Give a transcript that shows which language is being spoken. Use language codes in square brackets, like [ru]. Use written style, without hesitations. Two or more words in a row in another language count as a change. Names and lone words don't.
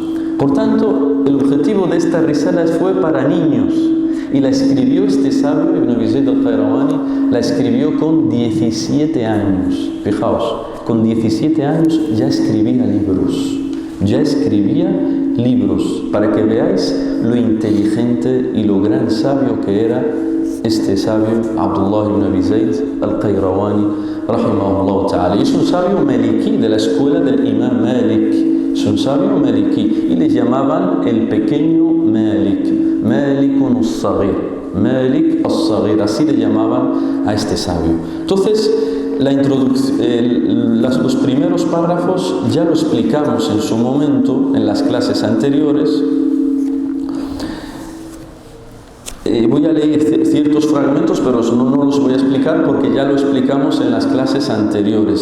[es] Por tanto, el objetivo de esta risala fue para niños, y la escribió este sabio, Ibn Abi Zayd al-Qayrawani, la escribió con 17 años. Fijaos, con 17 años ya escribía libros, para que veáis lo inteligente y lo gran sabio que era este sabio, Abdullah ibn Abi Zayd al-Qayrawani, [ar] رحمه الله تعالى. [es] Y es un sabio maliki, de la escuela del imam Malik. Es un sabio maliki, y le llamaban el pequeño Malik, [ar] مالكٌ الصغير، مالك الصغير, [es] así le llamaban a este sabio. Entonces, los primeros párrafos ya lo explicamos en su momento en las clases anteriores. Voy a leer ciertos fragmentos, pero no los voy a explicar porque ya lo explicamos en las clases anteriores.